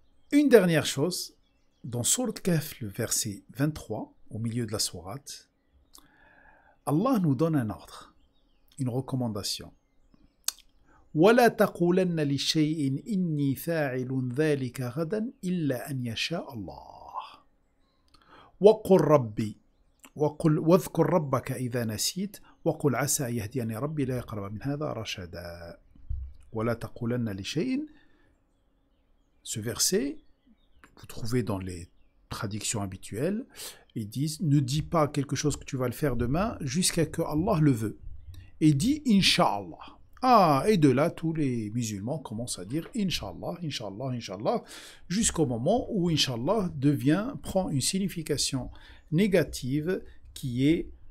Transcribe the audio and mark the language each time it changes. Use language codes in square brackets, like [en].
[fr] Une dernière chose, dans Sourate Kahf, le verset 23, au milieu de la sourate, Allah nous donne un ordre, une recommandation. [ar] ولا تقولن لشيء إني فاعل ذلك غدا إلا أن يشاء الله وقل ربي واذكر ربك إذا نسيت وقل عسى أن يهديني ربي لا يقرب من هذا رشدا ولا تقولن لشيء. [fr] Ce verset, vous trouvez dans les traductions habituelles, ils disent ne dis pas quelque chose que tu vas le faire demain jusqu'à que Allah le veut, et dis Inch'Allah. Et de là, tous les musulmans commencent à dire Inch'Allah, Inch'Allah, Inch'Allah, jusqu'au moment où Inch'Allah prend une signification négative qui est...